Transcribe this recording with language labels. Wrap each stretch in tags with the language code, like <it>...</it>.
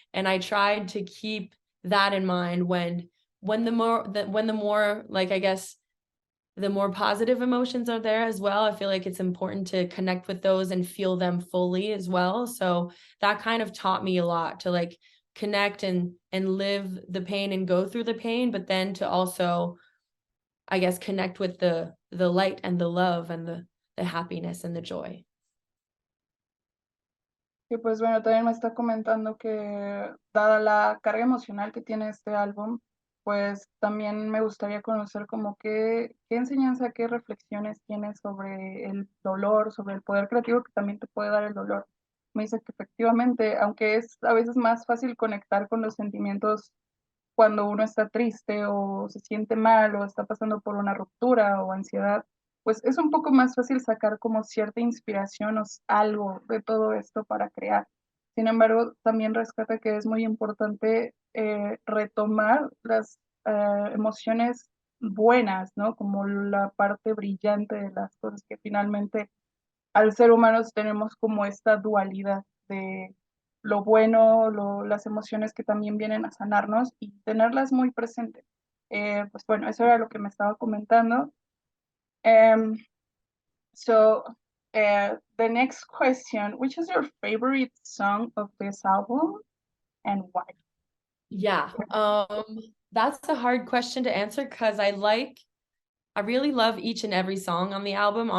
<en>And I tried to keep that in mind when the more like, I guess, the more positive emotions are there as well. I feel like it's important to connect with those and feel them fully as well. So that kind of taught me a lot to like connect and live the pain and go through the pain, but then to also, I guess, connect with the light and the love and the happiness and the joy.</en> <es>Y pues bueno, también me está comentando que dada la carga emocional que tiene este álbum, pues también me gustaría conocer como qué enseñanza, qué reflexiones tiene sobre el dolor, sobre el poder creativo que también te puede dar el dolor. Me dice que efectivamente, aunque es a veces más fácil conectar con los sentimientos cuando uno está triste o se siente mal o está pasando por una ruptura o ansiedad, pues es un poco más fácil sacar como cierta inspiración o algo de todo esto para crear. Sin embargo, también rescata que es muy importante retomar las emociones buenas, ¿no? Como la parte brillante de las cosas que finalmente al ser humanos tenemos como esta dualidad de lo bueno, las emociones que también vienen a sanarnos y tenerlas muy presentes. Pues bueno, eso era lo que me estaba comentando.</es> <en>Um, so, the next question, which is your favorite song of this album and why? Yeah, that's a hard question to answer because I really love each and every song on the album.</en>